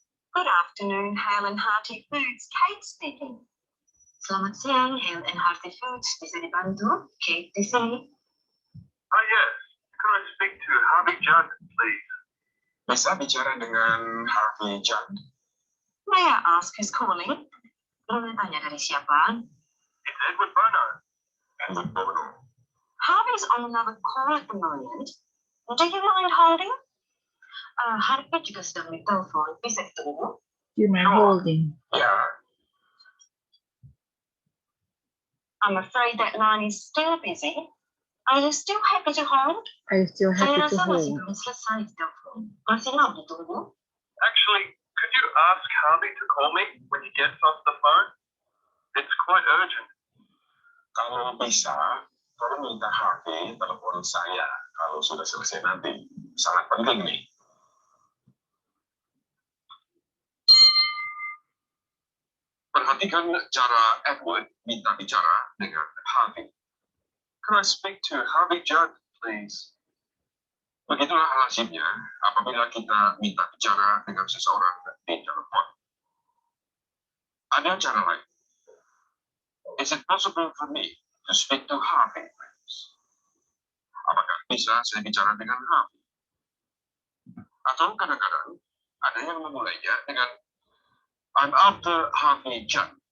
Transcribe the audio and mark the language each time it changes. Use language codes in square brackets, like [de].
[en] Good afternoon, Hale and Hearty Foods. Kate speaking. [id] Selamat siang, Hale and Hearty Foods. Bisa dibantu? Kate di sini. [en] Oh yes, could I speak to Harvey Judd, please? [id] Bisa bicara dengan Harvey Judd? [en] May I ask who's calling? [id] Boleh tanya dari siapa? [en] It's Edward Bono. Edward Bono. Harvey's on another call at the moment. Do you mind holding? [id] Harvey juga sedang ditelepon. Bisa ditunggu? [en] You mind holding. [id] Ya, [en] I'm afraid that line is still busy. Are you still happy to hold? Are you still [id] Saya [en] happy to [id] rasa masih [en] hold? [id] belum selesai ditelepon. Masih mau ditunggu? [en] actually, could you ask Harvey to call me when he gets off the phone? It's quite urgent. [id] Kalau bisa, tolong minta Harvey telepon saya kalau sudah selesai nanti. Sangat penting nih. Perhatikan cara Edward minta bicara dengan Harvey. [en] Can I speak to Harvey Judd, please? [id] Begitulah lazimnya apabila kita minta bicara dengan seseorang di telepon. Ada cara lain. [en] Is it possible for me to speak to Harvey, please? [id] Apakah bisa saya bicara dengan Harvey? Atau kadang-kadang ada yang memulainya dengan [en] I'm after Harvey Judd.